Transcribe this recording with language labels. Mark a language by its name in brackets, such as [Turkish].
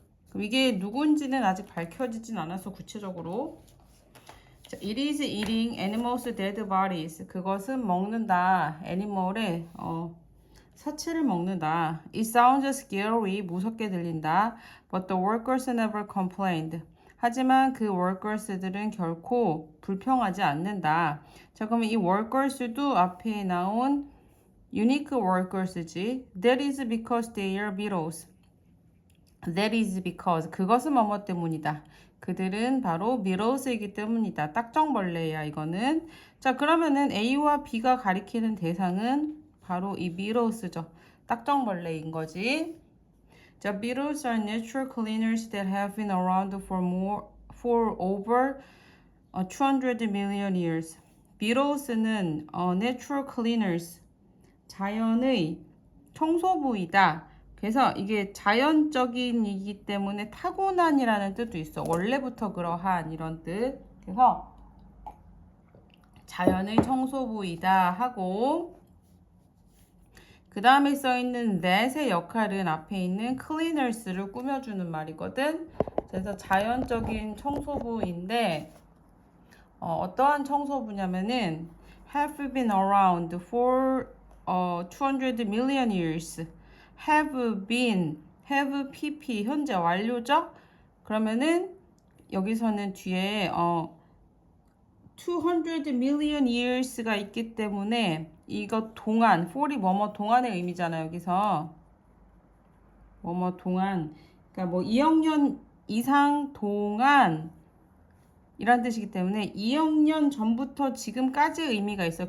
[Korean] 그럼 이게 누군지는 아직 밝혀지진 않아서 구체적으로. [English] 자, It is eating animals' dead bodies. [Korean] 그것은 먹는다. 애니멀의 사체를 먹는다. [English] It sounds scary. [Korean] 무섭게 들린다. [English] But the workers never complained. [Korean] 하지만 그 workers들은 결코 불평하지 않는다. 자, 그러면 이 workers도 앞에 나온 unique workers지. [English] That is because they are beetles. That is because. [Korean] 그것은 뭐뭐 때문이다. 그들은 바로 beetles이기 때문이다. 딱정벌레야 이거는. 자, 그러면은 A와 B가 가리키는 대상은 바로 이 beetles죠. 딱정벌레인 거지. [English] 자, beetles are natural cleaners that have been around for over 200 million years. [Korean] beetles는 natural cleaners, 자연의 청소부이다. 그래서 이게 자연적인이기 때문에 타고난이라는 뜻도 있어. 원래부터 그러한 이런 뜻. 그래서 자연의 청소부이다 하고, 그 다음에 써있는 that의 역할은 앞에 있는 cleaners를 꾸며주는 말이거든. 그래서 자연적인 청소부인데 어떠한 청소부냐면은 [English] have been around for 200 million years. have been, have pp [Korean] 현재 완료죠? 그러면은 여기서는 뒤에 200 million years가 있기 때문에 이거 동안, for이 뭐뭐 동안의 의미잖아요. 여기서 뭐뭐 동안, 그러니까 뭐 2억 년 이상 동안 이란 뜻이기 때문에 2억 년 전부터 지금까지의 의미가 있어요.